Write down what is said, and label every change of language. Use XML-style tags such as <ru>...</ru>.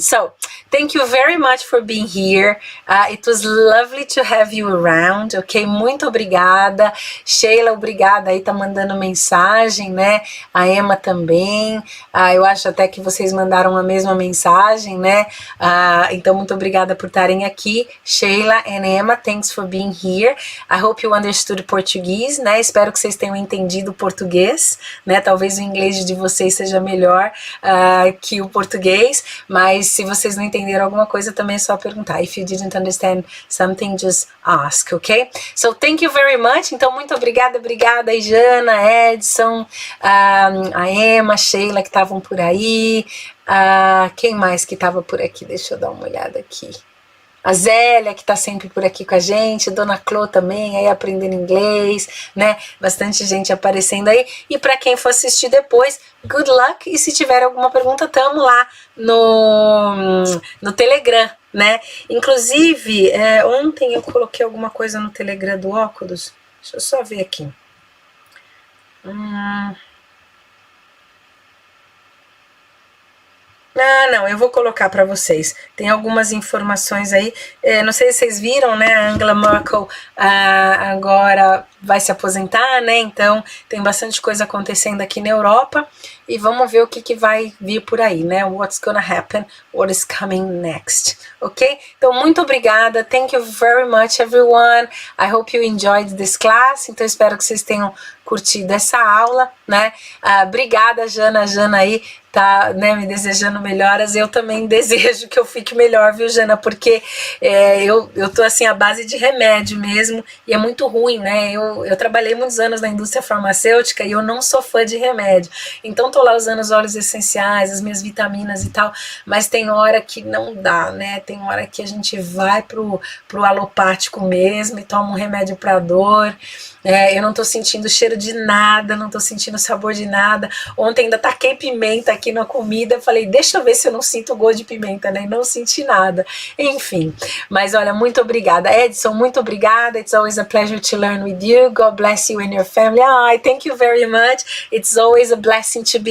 <en>So, thank you very much for being here. It was lovely to have you around, ok?</en> <pt>Muito obrigada. Sheila, obrigada aí, tá mandando mensagem, né? A Emma também. Eu acho até que vocês mandaram a mesma mensagem, né? Então, muito obrigada por estarem aqui.</pt> <en>Sheila and Emma, thanks for being here. I hope you understood Portuguese, né?</en> <pt>Espero que vocês tenham entendido o português, né? Talvez o inglês de vocês seja melhor que o português, mas se vocês não entenderam alguma coisa, também é só perguntar.</pt> <en>If you didn't understand something, just ask, ok? So, thank you very much.</en> <pt>Então, muito obrigada, aí, Jana, Edson, a Emma, Sheila, que estavam por aí. Quem mais que estava por aqui? Deixa eu dar uma olhada aqui. A Zélia, que está sempre por aqui com a gente, Dona Clô também, aí aprendendo inglês, né? Bastante gente aparecendo aí. E para quem for assistir depois,</pt> <en>good luck.</en> <pt>E se tiver alguma pergunta, tamo lá no Telegram, né? Inclusive, ontem eu coloquei alguma coisa no Telegram do OKudus. Deixa eu só ver aqui. Não, eu vou colocar para vocês. Tem algumas informações aí. Não sei se vocês viram, né? A Angela Merkel agora vai se aposentar, né? Então tem bastante coisa acontecendo aqui na Europa. E vamos ver o que vai vir por aí, né?</pt> <en>What's gonna happen, what is coming next, ok?</en> <pt>Então, muito obrigada.</pt> <en>Thank you very much, everyone. I hope you enjoyed this class.</en> <pt>Então, espero que vocês tenham curtido essa aula, né? Obrigada, Jana. A Jana aí tá, né, me desejando melhoras. Eu também desejo que eu fique melhor, viu, Jana? Porque eu tô, assim, à base de remédio mesmo. E é muito ruim, né? Eu trabalhei muitos anos na indústria farmacêutica e eu não sou fã de remédio. Então, tô lá usando os óleos essenciais, as minhas vitaminas e tal, mas tem hora que não dá, né? Tem hora que a gente vai pro alopático mesmo e toma um remédio pra dor. Eu não tô sentindo cheiro de nada, não tô sentindo sabor de nada. Ontem ainda taquei pimenta aqui na comida, falei, deixa eu ver se eu não sinto gosto de pimenta, né? E não senti nada. Enfim, mas olha, muito obrigada. Edson, muito obrigada.</pt> <en>It's always a pleasure to learn with you. God bless you and your family. Thank you very much. It's always a blessing to be</en>